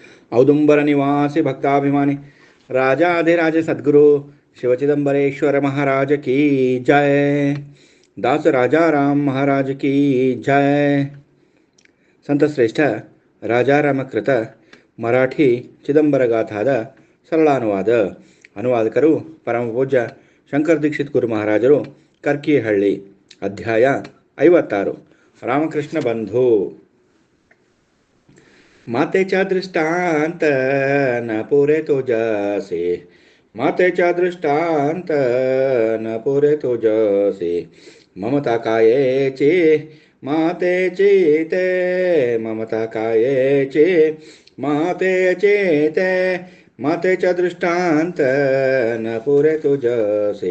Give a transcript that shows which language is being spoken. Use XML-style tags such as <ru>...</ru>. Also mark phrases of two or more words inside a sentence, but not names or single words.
<hi>औदुंबर निवासी भक्ताभिमानी राजाधिराज सद्गुरु शिवचिदंबरेश्वर महाराज की जय। दास राजा राम महाराज की जय।</hi> <kn>ಸಂತಶ್ರೇಷ್ಠ ರಾಜಾರಾಮಕೃತ ಮರಾಠಿ ಚಿದಂಬರಗಾಥಾದ ಸರಳಾನುವಾದ. ಅನುವಾದಕರು ಪರಮ ಪೂಜ್ಯ ಶಂಕರ ದೀಕ್ಷಿತ್ ಗುರು ಮಹಾರಾಜರು, ಕರ್ಕಿಹಳ್ಳಿ. ಅಧ್ಯಾಯ 56. ರಾಮಕೃಷ್ಣ ಬಂಧು.</kn> <mr>मातेच्या दृष्टांत न पुरे तुझसे, मातेच्या दृष्टांत न पुरे तुझसे, ममता कायेची मातेची ते, ममता कायेची मातेची ते, मातेच्या दृष्टांत न पुरे तुझसे,</mr>